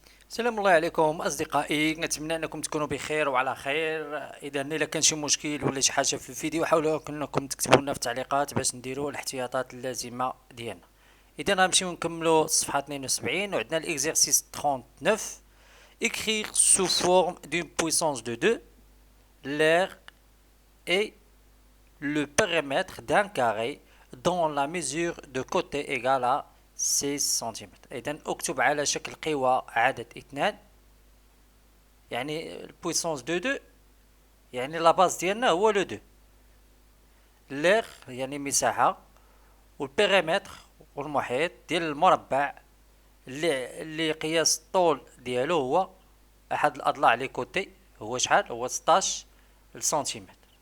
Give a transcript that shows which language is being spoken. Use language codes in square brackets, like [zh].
[ar] السلام الله عليكم اصدقائي، نتمنى انكم تكونوا بخير وعلى خير. اذا الا كان شي مشكل ولا شي حاجه في الفيديو حاولوا انكم تكتبوا لنا في التعليقات باش نديروا الاحتياطات اللازمه ديالنا. اذا غنمشيو نكملوا الصفحه 72 وعندنا الاكزercice 39. [fr] écrire sous forme d'une puissance de 2 l'air et le périmètre d'un carré dont la mesure de côté égale à 6 سنتيمتر. [ar] إذا اكتب على شكل قوى عدد 2، يعني [fr] البويسونس دو 2 [ar] يعني [fr] لا باز [ar] ديالنا هو [fr] لو 2. [ar] ليغ يعني مساحة، والبيريمتر والمحيط ديال المربع اللي قياس الطول ديالو هو أحد الأضلاع [fr] لي كوتي [ar] هو شحال؟ هو 16 سنتيمتر.